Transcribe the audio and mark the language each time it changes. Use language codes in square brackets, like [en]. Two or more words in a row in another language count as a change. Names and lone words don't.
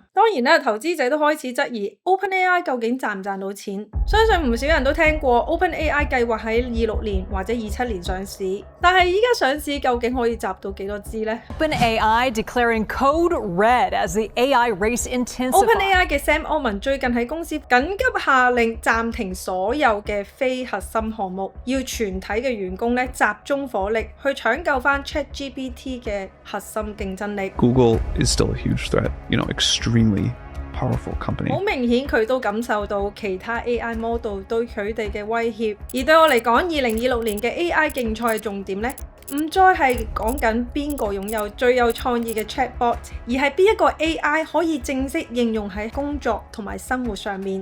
[yue] 當然啦，投資者都開始質疑 OpenAI 究竟賺唔賺到錢。相信唔少人都聽過 OpenAI 計劃喺26年或者27年上市，但係依家上市究竟可以集到幾多支呢？ [en] OpenAI declaring code red as the AI race intensifies. [yue] OpenAI 嘅 Sam Altman 最近喺公司緊急下令暫停所有嘅非核心項目，要全體嘅員工咧集中火力去搶救翻 ChatGPT 嘅核心競爭力。 [en] Google is still a huge threat, extremely powerful company. [yue] 好明顯佢都感受到其他 [en] AI model [yue] 對佢哋嘅威脅，而對我嚟講，2026年嘅 AI 競賽嘅重點咧，唔再係講緊邊個擁有最有創意嘅 chatbot， 而係邊一個 AI 可以正式應用喺工作同埋生活上面。